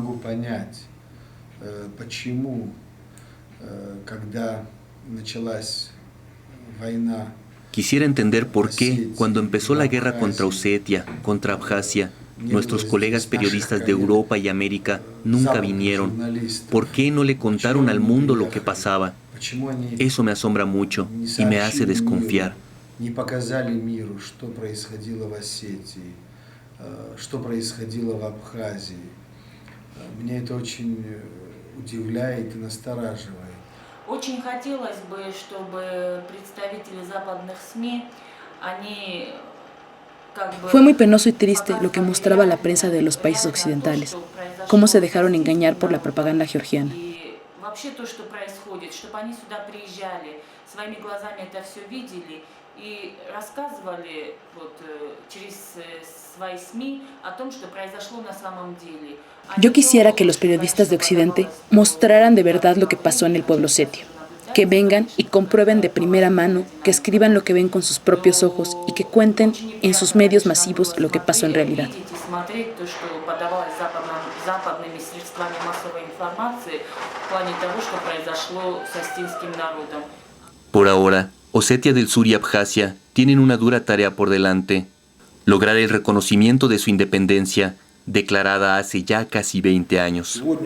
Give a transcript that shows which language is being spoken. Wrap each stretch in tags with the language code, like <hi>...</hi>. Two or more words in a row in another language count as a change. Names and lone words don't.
<es>Quisiera entender por qué, cuando empezó la guerra contra Osetia, contra Abjasia, nuestros colegas periodistas de Europa y América nunca vinieron. ¿Por qué no le contaron al mundo lo que pasaba? Eso me asombra mucho y me hace desconfiar.</es> <ru>Что происходило в Абхазии. Меня это очень удивляет и настораживает. Очень хотелось бы, чтобы представители западных СМИ, они</ru> <es>Fue muy penoso y triste lo que mostraba la prensa de los países occidentales, cómo se dejaron engañar por la propaganda georgiana.</es> <ru>Вообще то, что происходит, чтобы они сюда приезжали, своими глазами это все видели и рассказывали вот, через свои СМИ о том, что произошло на самом деле.</ru> <es>Yo quisiera que los periodistas de Occidente mostraran de verdad lo que pasó en el pueblo osetio, que vengan y comprueben de primera mano, que escriban lo que ven con sus propios ojos y que cuenten en sus medios masivos lo que pasó en realidad. Por ahora, Osetia del Sur y Abjasia tienen una dura tarea por delante: lograr el reconocimiento de su independencia, declarada hace ya casi 20 años.</es>